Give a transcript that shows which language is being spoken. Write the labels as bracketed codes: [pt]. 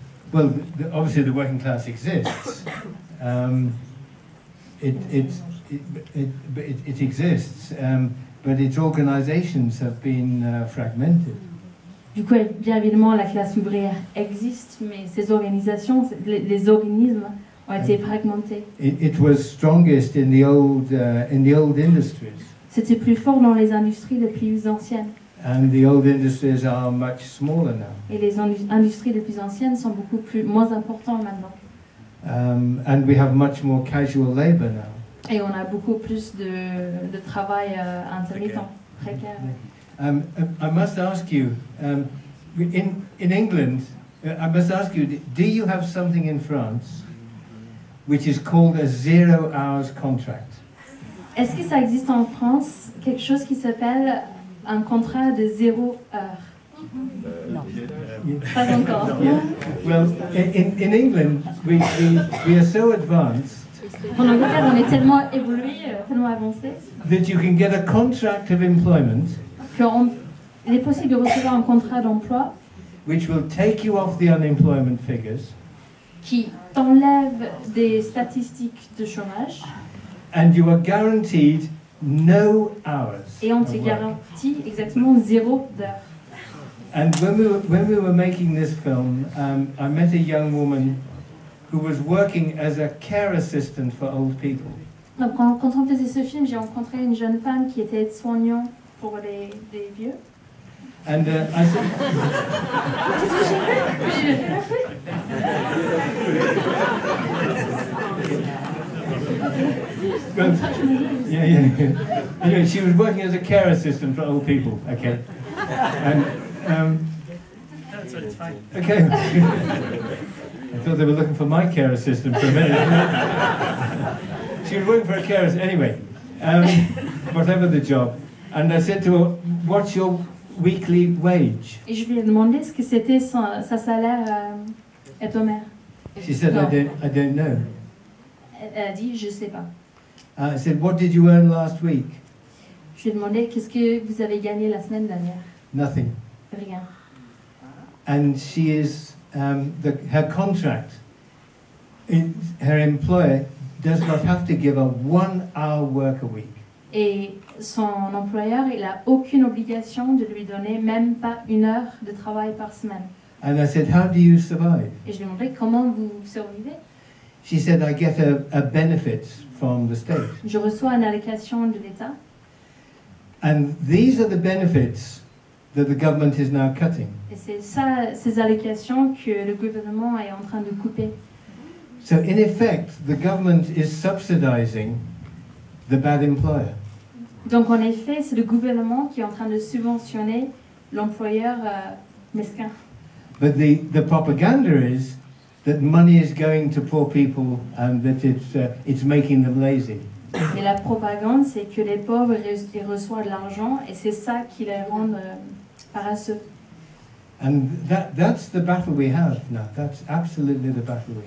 [en] Well, obviously the working class exists. It exists, but its organizations have been fragmented. [fr] Du coup, bien évidemment, la classe ouvrière existe, mais ces organisations, les organismes ont été fragmentés. [en] It was strongest in the old industries. [fr] C'était plus fort dans les industries les plus anciennes. [en] And the old industries are much smaller now. [fr] Et les industries les plus anciennes sont moins importantes maintenant. [en] And we have much more casual labor now. [fr] Et on a beaucoup plus de travail intermittent, précaire. [en] I must ask you, in England, I must ask you, do you have something in France which is called a 0 hours contract? [fr] Est-ce que ça existe en France quelque chose qui s'appelle un contrat de 0 heure? Non. Pas encore. [en] Well, in England, we are so advanced [fr] En Angleterre, on est tellement évolué, tellement avancé, [en] that you can get a contract of employment [fr] qu'il est possible de recevoir un contrat d'emploi [en] which will take you off the unemployment figures, [fr] qui t'enlève des statistiques de chômage [en] and you are guaranteed no hours. [fr] et on te [en] of work. [fr] garantit exactement 0 heure. [en] And when we were making this film, I met a young woman who was working as a care assistant for old people. [fr] Donc quand on faisait ce film, j'ai rencontré une jeune femme qui était aide-soignant pour les vieux. [en] And I said, well, yeah. Anyway, she was working as a care assistant for old people. Okay. And That's it's fine. okay. I thought they were looking for my care assistant for a minute. She was working for a care assistant. Anyway, whatever the job. And I said to her, what's your weekly wage? [fr] Et je lui ai demandé ce que c'était sa salaire hebdomadaire. [en] She said, I don't know. [fr] Elle a dit, je sais pas. [en] I said, what did you earn last week? [fr] Je lui ai demandé, qu'est-ce que vous avez gagné la semaine dernière? [en] Nothing. [fr] Rien. [en] And she is, her contract, her employer does not have to give her 1 hour work a week. [fr] Et son employeur, il a aucune obligation de lui donner même pas 1 heure de travail par semaine. [en] And I said, how do you survive? [fr] Et je lui ai demandé comment vous survivez. [en] She said, I get a benefit from the state. [fr] Je reçois une allocation de l'État. [en] And these are the benefits that the government is now cutting. [fr] Et c'est ça, ces allocations que le gouvernement est en train de couper. [en] So in effect, the government is subsidizing the bad employer. [fr] Donc en effet, c'est le gouvernement qui est en train de subventionner l'employeur mesquin. [en] But the propaganda is that money is going to poor people and that it's making them lazy. [fr] Et la propagande, c'est que les pauvres ils reçoivent de l'argent et c'est ça qui les rend paresseux. [en] And that's the battle we have now. That's absolutely the battle we